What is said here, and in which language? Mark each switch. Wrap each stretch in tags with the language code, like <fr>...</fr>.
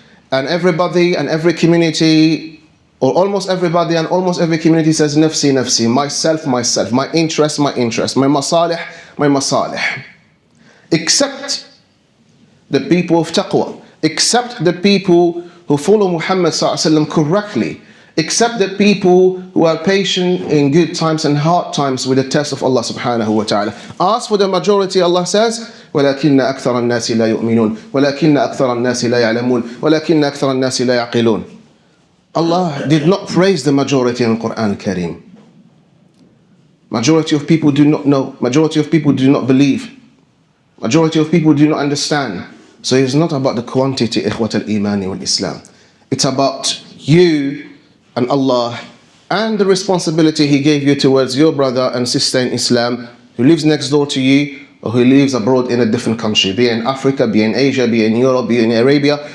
<en>And everybody and every community, or almost everybody and almost every community says, nafsi, nafsi, myself, myself, my interest, my masalih, my masalih. Except the people of taqwa, except the people who follow Muhammad sallallahu alaihi wasallam correctly, except the people who are patient in good times and hard times with the test of Allah subhanahu wa ta'ala. As for the majority, Allah says,</en> <ar>وَلَكِنَّ أَكْثَرَ النَّاسِ لَا يُؤْمِنُونَ وَلَكِنَّ أَكْثَرَ النَّاسِ لَا يَعْلَمُونَ وَلَكِنَّ أَكْثَرَ النَّاسِ لَا يَعْقِلُونَ.</ar> <en>Allah did not praise the majority in the Quran al-Kareem. Majority of people do not know. Majority of people do not believe. Majority of people do not understand. So it's not about the quantity,</en> <ar>ikhwat al-imani wal-Islam.</ar> <en>It's about you and Allah and the responsibility He gave you towards your brother and sister in Islam who lives next door to you or who lives abroad in a different country, be it in Africa, be it in Asia, be it in Europe, be it in Arabia.</en>